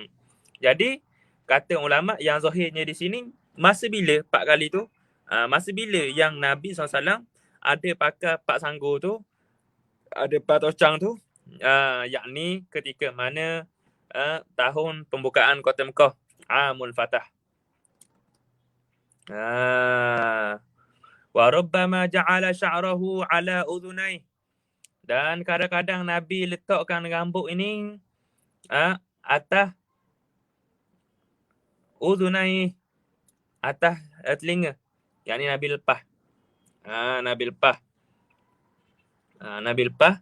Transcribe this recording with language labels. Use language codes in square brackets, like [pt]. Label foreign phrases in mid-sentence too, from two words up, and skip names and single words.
[ms] Jadi kata ulama yang zahirnya di sini, masa bila 4 kali tu? Masa bila yang Nabi SAW ada pakai 4 sanggul tu, ada 4 tocang tu, yakni ketika mana tahun pembukaan kota Mekah, [ar] عام الفتح. وربما جعل شعره على أذنيه. [ms] Dan kadang-kadang Nabi letakkan rambut ini atas udhunai, atas telinga. Yang ni Nabi lepas. Nabi lepas.